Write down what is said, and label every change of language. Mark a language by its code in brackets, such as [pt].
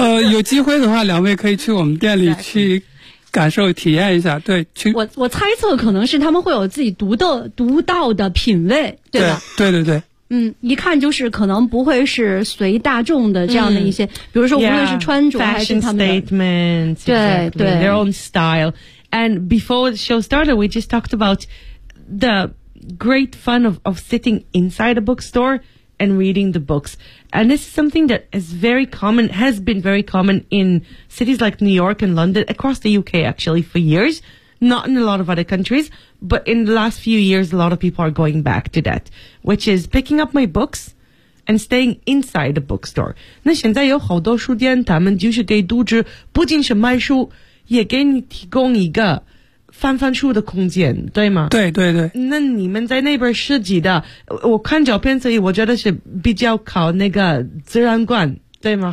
[zh] 有机会的话，两位可以去我们店里去感受体验一下。对，去。我猜测可能是他们会有自己独到的品味，对吧？对对对。嗯，一看就是可能不会是随大众的这样的一些，比如说无论是穿着还是他们的 [en] fashion statements, [zh] 对、 [en] exactly. [zh] 对 [en] ，their own style. And before the show started, we just talked about the. Great fun of sitting inside a bookstore and reading the books. And this is something that is very common, has been very common in cities like New York and London, across the UK actually for years, not in a lot of other countries, but in the last few years, a lot of people are going back to that, which is picking up my books and staying inside a bookstore. [zh] 那现在有好多书店，他们就是给读者不仅是卖书，也给你提供一个翻翻书的空间，对吗？对对对。那你们在那边设计的，我看照片，所以我觉得是比较靠那个自然光，对吗？